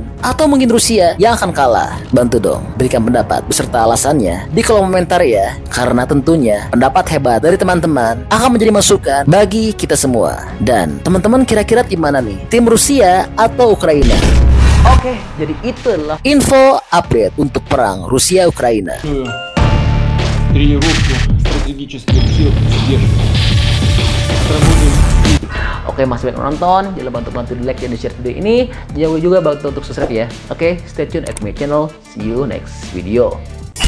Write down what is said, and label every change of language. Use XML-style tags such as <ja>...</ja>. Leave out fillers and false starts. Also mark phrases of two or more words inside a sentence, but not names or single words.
<id>Atau mungkin Rusia yang akan kalah? Bantu dong berikan pendapat beserta alasannya di kolom komentar ya. Karena tentunya pendapat hebat dari teman-teman akan menjadi masukan bagi kita semua. Dan teman-teman kira-kira gimana nih? Tim Rusia atau Ukraina? Oke, jadi itulah info update untuk perang Rusia-Ukraina.</id> <ru>Тренировку стратегических сил поддержки. Проводим.</ru> <id>Oke, masih banyak nonton. Jangan lupa untuk bantu di like dan di share video ini. Jangan lupa juga bantu untuk subscribe ya. Oke,</id> <en>stay tune at my channel. See you next video.</en>